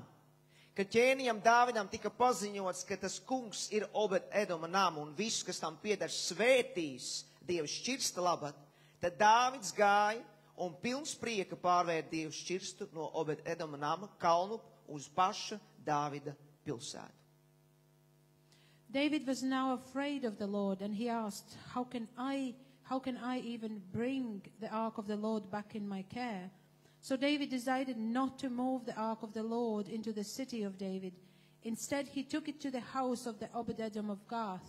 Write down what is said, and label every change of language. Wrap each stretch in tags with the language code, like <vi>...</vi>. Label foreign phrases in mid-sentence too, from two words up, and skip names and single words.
<lv>Kad ķēnijam Dāvidam tika paziņots, ka tas kungs ir Obed-Edoma namu un viss, kas tam pieder, svētīs Dieva šķirsta labad, tad Dāvids gāja un pilns prieka pārvērt Dieva šķirstu no Obed-Edoma nama kalnu uz paša Dāvida pilsētu.</lv> <en>David was now afraid of the Lord, and he asked, how can I even bring the ark of the Lord back in my care? So David decided not to move the ark of the Lord into the city of David. Instead, he took it to the house of the Obed-Edom of Gath.</en>